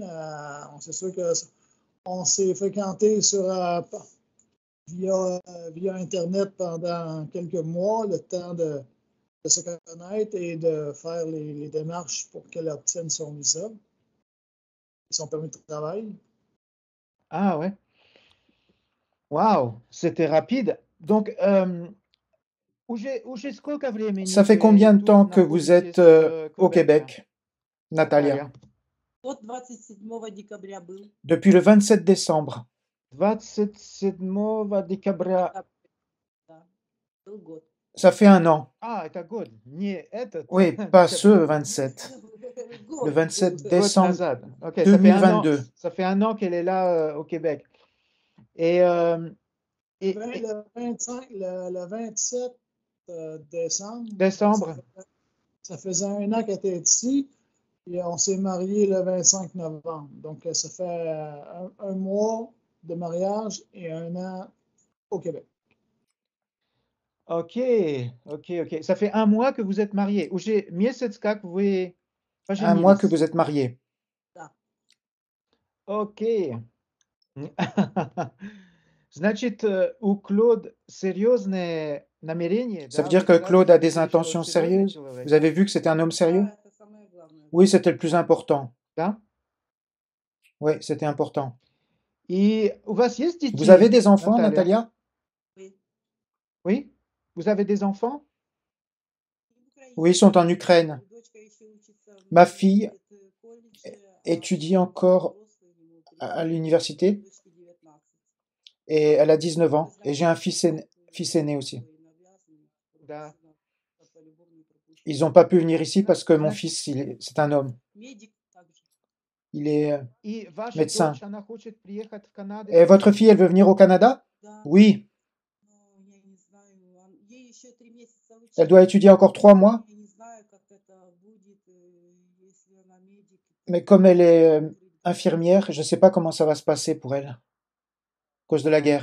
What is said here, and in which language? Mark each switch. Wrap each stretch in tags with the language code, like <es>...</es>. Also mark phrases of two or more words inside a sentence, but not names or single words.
<fr>C'est sûr qu'on s'est fréquenté via Internet pendant quelques mois, le temps de se connaître et de faire les démarches pour qu'elle obtienne son visa et son permis de travail. Ah ouais. Waouh, c'était rapide. Donc, Ça fait combien de temps que vous êtes au Québec, Natalia?</fr> <ru>Вот 27 декабря был.</ru> <fr>Depuis le 27 décembre.</fr> <ru>27 декабря. Да, был год.</ru> <fr>Ça fait un an.</fr> <ru>Ah, это год. Не этот.</ru> <fr>Oui, pas ce 27.</fr> <ru>Год</ru> <fr>Le 27</fr> <ru>был.</ru> <fr>décembre</fr> <ru>назад. Ok,</ru> <fr>2022. Ça fait un an qu'elle est là au Québec. Et Le 27 décembre. décembre. Ça faisait un an qu'elle était ici. Et on s'est mariés le 25 novembre. Donc, ça fait un mois de mariage et un an au Québec. Ok. Ça fait un mois que vous êtes mariés.</fr> <ru>Уже месяц как вы</ru> <fr>Un mois que</fr> <ru>поженились.</ru> <fr>vous êtes mariés.</fr> <ru>Окей. Значит, у Клод серьезные намерения.</ru> <fr>Ça</fr> <ru>да?</ru> <fr>veut dire</fr> <ru>Вы</ru> <fr>que</fr> <ru>сказали,</ru> <fr>Claude</fr> <ru>что</ru> <fr>a</fr> <ru>это</ru> <fr>des</fr> <ru>очень</ru> <fr>intentions</fr> <ru>серьезный</ru> <fr>sérieuses?</fr> <ru>человек.</ru> <fr>Vous avez vu que c'était un homme sérieux?</fr> <ru>Да, это самое главное.</ru> <fr>Oui, c'était le plus important.</fr> <ru>Да?</ru> <fr>Oui, c'était important.</fr> <ru>И у вас есть детей,</ru> <fr>Vous avez des enfants,</fr> <ru>Natalia?</ru> <fr>Natalia? Oui. Oui? Vous avez des enfants? Oui, ils sont en Ukraine. Ma fille étudie encore à l'université et elle a 19 ans. Et j'ai un fils aîné aussi.</fr> <ru>Да.</ru> <fr>Ils n'ont pas pu venir ici parce que mon fils, c'est un homme. Il est</fr> <ru>И ваша</ru> <fr>médecin.</fr> <ru>дочь, она хочет приехать в Канаду.</ru> <fr>Et votre fille, elle veut venir au Canada? Oui. Elle doit étudier encore 3 mois. Mais comme elle est infirmière, je ne sais pas comment ça va se passer pour elle, à cause de la guerre.</fr>